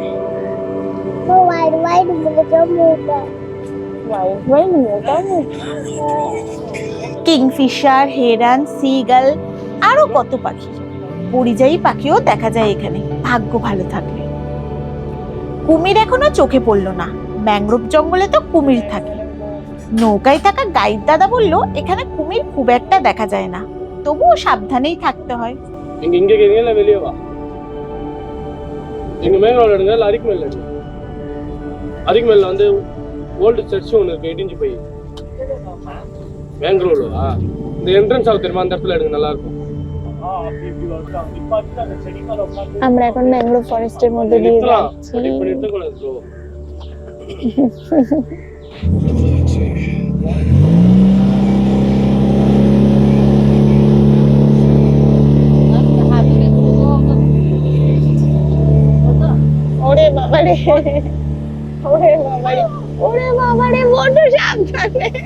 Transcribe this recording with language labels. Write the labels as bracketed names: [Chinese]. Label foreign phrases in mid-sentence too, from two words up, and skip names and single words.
[Bangla] কিংফিশার, হেরান, সিগাল, আরো কত পাখি। পরিযায়ী পাখিও দেখা যায় এখানে, ভাগ্য ভালো থাকলে। কুমির এখনো চোখে পড়লো না, ম্যানগ্রোভ জঙ্গলে তো কুমির থাকে। নৌকায় থাকা গাইড দাদা বললো এখানে কুমির খুব একটা দেখা যায় না, তবুও সাবধানেই থাকতে হয়। [Tamil] இங்க கேக்குறீங்க இல்ல வெளிய வா? இங்க மேல ரோட் எடுங்க, இல்ல அரிக்கு மேல எடுங்க. அரிக்கு மேல வந்து [English] old church [Tamil] ஒன்னு இருக்கு, இடிஞ்சு போய் மேங்க்ரோவ்ல இந்த என்ட்ரன்ஸ் ஆகுது தெரியுமா, அந்த இடத்துல எடுங்க, நல்லா இருக்கும். [Bangla] আমরা এখন [English] mangrove forest [Bangla] মধ্যে দিয়ে যাচ্ছি। [Tamil] இப்ப நிறுத்தக்கூடாது ப்ரோ। [Bangla] ওরে বাবারে, ওরে বাবারে, ওরে বাবারে, বড় সাবধানে।